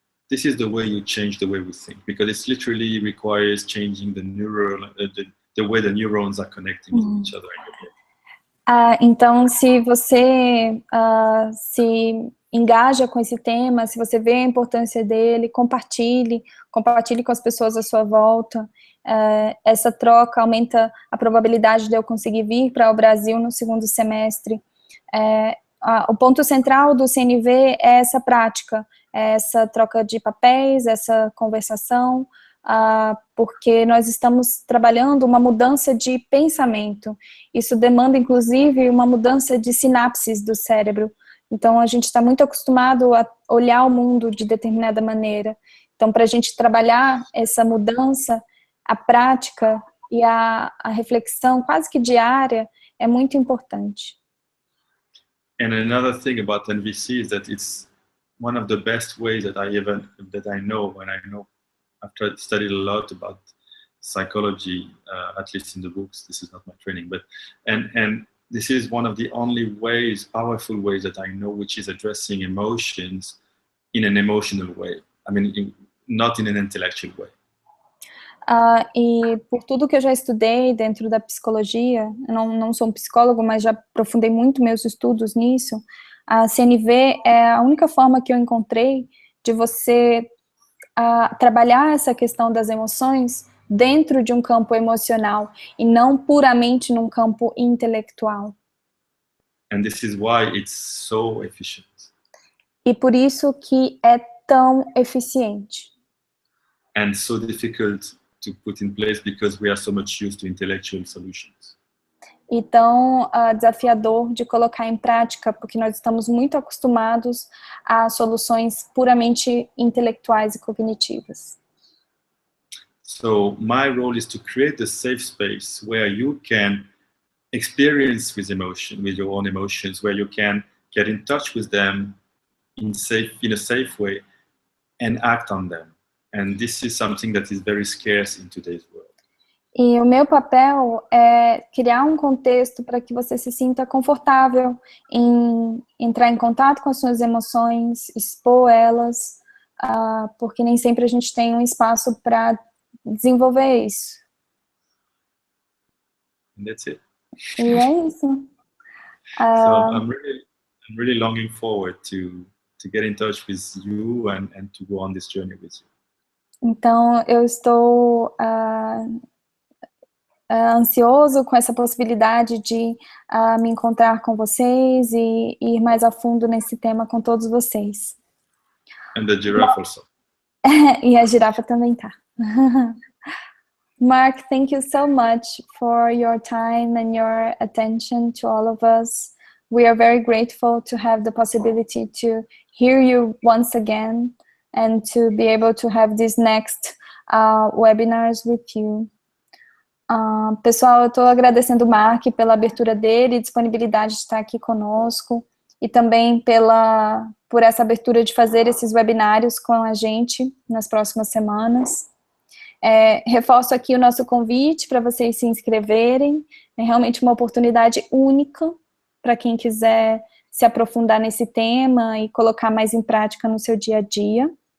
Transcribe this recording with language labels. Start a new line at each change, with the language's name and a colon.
English: This is the way you change the way we think, because it literally requires changing the way the neurons are connecting to each other.
Portuguese: Então, se você se engaja com esse tema, se você vê a importância dele, compartilhe com as pessoas à sua volta. Essa troca aumenta a probabilidade de eu conseguir vir para o Brasil no segundo semestre. O ponto central do CNV é essa prática, essa troca de papéis, essa conversação, porque nós estamos trabalhando uma mudança de pensamento. Isso demanda, inclusive, uma mudança de sinapses do cérebro. Então, a gente está muito acostumado a olhar o mundo de determinada maneira. Então, para a gente trabalhar essa mudança, a prática e a reflexão quase que diária é muito importante.
English: And another thing about NVC is that it's one of the best ways that I know, and I know I've studied a lot about psychology, at least in the books. This is not my training, but and this is one of the only ways, powerful ways that I know, which is addressing emotions in an emotional way. I mean, not in an intellectual way.
Portuguese: E por tudo que eu já estudei dentro da psicologia, eu não sou um psicólogo, mas já aprofundei muito meus estudos nisso, a CNV é a única forma que eu encontrei de você trabalhar essa questão das emoções dentro de um campo emocional e não puramente num campo intelectual.
English: And this is why it's so efficient.
Portuguese: E por isso que é tão eficiente.
English: And so difficult to put in place because we are so much used to intellectual solutions.
Portuguese: E tão desafiador de colocar em prática, porque nós estamos muito acostumados a soluções puramente intelectuais e cognitivas.
English: So my role is to create a safe space where you can experience with your own emotions, where you can get in touch with them in a safe way and act on them. And this is something that is very scarce in today's world.
Portuguese: E o meu papel é criar um contexto para que você se sinta confortável em entrar em contato com as suas emoções, expor elas, porque nem sempre a gente tem um espaço para desenvolver isso.
English: And that's it.
Portuguese: E é isso.
English: So I'm really longing forward to get in touch with you and to go on this journey with you.
Portuguese: Então, eu estou ansioso com essa possibilidade de me encontrar com vocês e ir mais a fundo nesse tema com todos vocês.
English: And the giraffe also.
Portuguese: E a girafa também tá.
English: Marc, thank you so much for your time and your attention to all of us. We are very grateful to have the possibility to hear you once again and to be able to have these next webinars with you.
Portuguese: Pessoal, eu estou agradecendo o Marc pela abertura dele, disponibilidade de estar aqui conosco, e também por essa abertura de fazer esses webinários com a gente nas próximas semanas. Reforço aqui o nosso convite para vocês se inscreverem, é realmente uma oportunidade única para quem quiser se aprofundar nesse tema e colocar mais em prática no seu dia a dia.